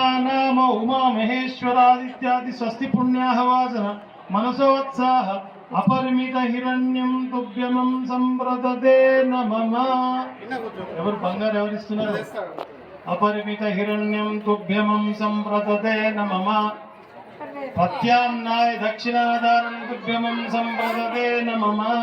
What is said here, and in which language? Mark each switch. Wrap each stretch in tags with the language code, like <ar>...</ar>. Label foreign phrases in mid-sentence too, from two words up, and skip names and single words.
<sa>नाम उमा महेश्वरादित्यादि स्वस्ति पुण्याहवाचन मनसोत्साह अपरिमित हिरण्यं तुभ्यमं संप्रदते नमः.</sa> <te>ఎవరు బంగారు ఎవరు ఇస్తున్నారు?</te> <sa>अपरिमित हिरण्यं तुभ्यमं संप्रदते नमः. प्रत्याम्नाय दक्षिणादानं तुभ्यमं संप्रदते नमः.</sa>